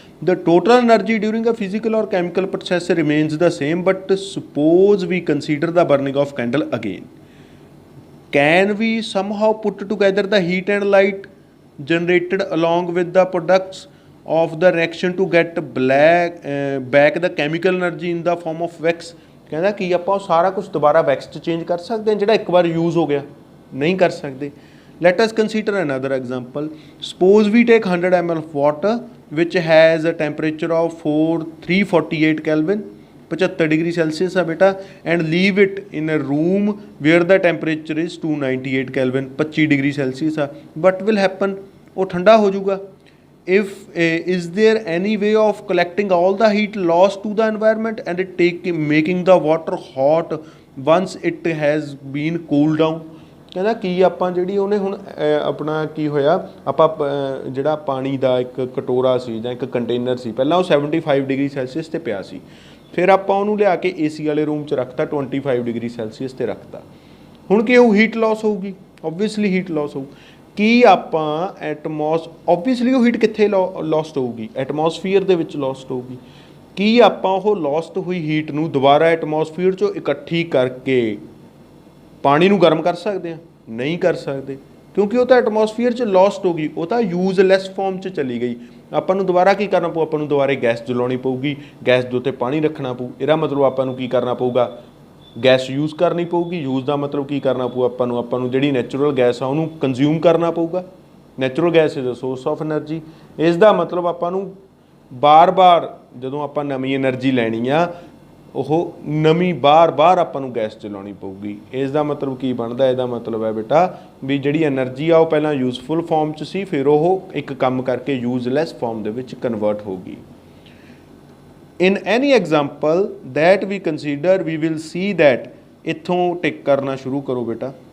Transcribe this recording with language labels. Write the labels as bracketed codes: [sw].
[en] The total energy during a physical or chemical process remains the same but suppose we consider the burning of candle again, can we somehow put together the heat and light generated along with the products of the reaction to get back the chemical energy in the form of wax. [pa] ਕਹਿੰਦਾ ਕੀ ਆਪਾਂ ਉਹ ਸਾਰਾ ਕੁਝ ਦੁਬਾਰਾ wax 'ਚ change ਕਰ ਸਕਦੇ ਹਾਂ ਜਿਹੜਾ ਇੱਕ ਵਾਰ ਯੂਜ਼ ਹੋ ਗਿਆ? ਨਹੀਂ ਕਰ ਸਕਦੇ। [en] Let us consider another example. Suppose we take 100 ml of water which has a temperature of 348 Kelvin, [hi] 75 degree Celsius है बेटा, [en] and leave it in a room where the temperature is 298 Kelvin, [hi] 25 degree Celsius है। [en] What will happen? [hi] वो ठंडा हो जाऊगा। [en] If is there any way of collecting all the heat lost to the environment and it making the water hot once it has been cooled down? [pa] ਕਹਿੰਦਾ ਕੀ ਆਪਾਂ ਜਿਹੜੀ ਉਹਨੇ ਹੁਣ ਆਪਣਾ ਕੀ ਹੋਇਆ, ਆਪਾਂ ਜਿਹੜਾ ਪਾਣੀ ਦਾ ਇੱਕ ਕਟੋਰਾ ਸੀ ਜਾਂ ਇੱਕ ਕੰਟੇਨਰ ਸੀ, ਪਹਿਲਾਂ ਉਹ 75 ਡਿਗਰੀ ਸੈਲਸੀਅਸ 'ਤੇ ਪਿਆ ਸੀ, ਫਿਰ ਆਪਾਂ ਉਹਨੂੰ ਲਿਆ ਕੇ ਏਸੀ ਵਾਲੇ ਰੂਮ 'ਚ ਰੱਖਤਾ, 25 ਡਿਗਰੀ ਸੈਲਸੀਅਸ 'ਤੇ ਰੱਖਤਾ। ਹੁਣ ਕੀ ਉਹ ਹੀਟ ਲੋਸ ਹੋਊਗੀ? ਓਬਵੀਅਸਲੀ ਹੀਟ ਲੋਸ ਹੋਊ। ਕੀ ਆਪਾਂ ਓਬਵੀਅਸਲੀ ਉਹ ਹੀਟ ਕਿੱਥੇ ਲੋਸਟ ਹੋਊਗੀ? ਐਟਮੋਸਫੀਅਰ ਦੇ ਵਿੱਚ ਲੋਸਟ ਹੋਊਗੀ। ਕੀ ਆਪਾਂ ਉਹ ਲੋਸਟ ਹੋਈ ਹੀਟ ਨੂੰ ਦੁਬਾਰਾ ਐਟਮੋਸਫੀਅਰ 'ਚੋਂ ਇਕੱਠੀ ਕਰਕੇ ਪਾਣੀ ਨੂੰ ਗਰਮ ਕਰ ਸਕਦੇ ਹਾਂ? [hi] नहीं कर सकते, क्योंकि वो तो एटमोसफीयर च लॉस्ट हो गई, वो तो यूजलैस फॉर्म च चली गई। [pa] ਆਪਾਂ ਨੂੰ ਦੁਬਾਰਾ ਕੀ ਕਰਨਾ ਪਊ, ਆਪਾਂ ਨੂੰ ਦੁਬਾਰੇ ਗੈਸ ਜਲਾਉਣੀ ਪਊਗੀ, ਗੈਸ ਦੇ ਉੱਤੇ ਪਾਣੀ ਰੱਖਣਾ ਪਊ। ਇਹਦਾ ਮਤਲਬ ਆਪਾਂ ਨੂੰ ਕੀ ਕਰਨਾ ਪਊਗਾ, ਗੈਸ ਯੂਜ਼ ਕਰਨੀ ਪਊਗੀ। ਯੂਜ਼ ਦਾ ਮਤਲਬ ਕੀ ਕਰਨਾ ਪਊ ਆਪਾਂ ਨੂੰ ਜਿਹੜੀ ਨੈਚੁਰਲ ਗੈਸ ਆ ਉਹਨੂੰ ਕੰਜ਼ਿਊਮ ਕਰਨਾ ਪਊਗਾ। [en] Natural gas is a source of energy. [pa] ਇਸ ਦਾ ਮਤਲਬ ਆਪਾਂ ਨੂੰ ਬਾਰ-ਬਾਰ ਜਦੋਂ ਆਪਾਂ ਨਵੀਂ એનર્ਜੀ ਲੈਣੀ ਆ, ਉਹ ਨਵੀਂ ਬਾਰ-ਬਾਰ ਆਪਾਂ ਨੂੰ ਗੈਸ ਚਲਾਉਣੀ ਪਊਗੀ। ਇਸ ਦਾ ਮਤਲਬ ਕੀ ਬਣਦਾ, ਇਹਦਾ ਮਤਲਬ ਹੈ ਬੇਟਾ ਵੀ ਜਿਹੜੀ એનર્ਜੀ ਆ ਉਹ ਪਹਿਲਾਂ ਯੂਜ਼ਫੁਲ ਫਾਰਮ 'ਚ ਸੀ, ਫਿਰ ਉਹ ਇੱਕ ਕੰਮ ਕਰਕੇ ਯੂਜ਼ਲੈਸ ਫਾਰਮ ਦੇ ਵਿੱਚ ਕਨਵਰਟ ਹੋ ਗਈ। [en] In any example that we consider, we will see that, [pa] ਇੱਥੋਂ ਟਿਕ ਕਰਨਾ ਸ਼ੁਰੂ ਕਰੋ ਬੇਟਾ।